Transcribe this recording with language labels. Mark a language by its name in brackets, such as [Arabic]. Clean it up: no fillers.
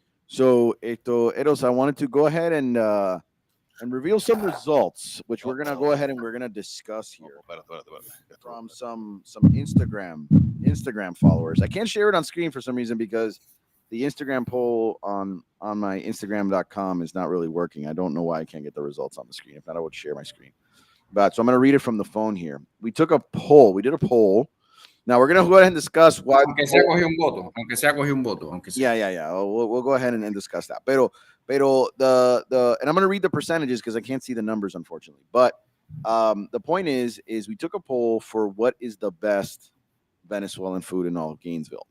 [English] So, Eros, I wanted to go ahead and reveal some results, which we're gonna go ahead and we're gonna discuss here from some Instagram followers. I can't share it on screen for some reason because the Instagram poll on my Instagram.com is not really working. I don't know why I can't get the results on the screen. If not, I would share my screen. But so I'm gonna read it from the phone here. We took a poll. We did a poll. Now we're gonna go ahead and discuss why. [Spanish] Aunque sea cogió un voto. Aunque sea cogió un voto. Aunque sea. [English] Yeah. We'll go ahead and discuss that. Pero the and I'm gonna read the percentages because I can't see the numbers unfortunately. But the point is we took a poll for what is the best Venezuelan food in all of Gainesville.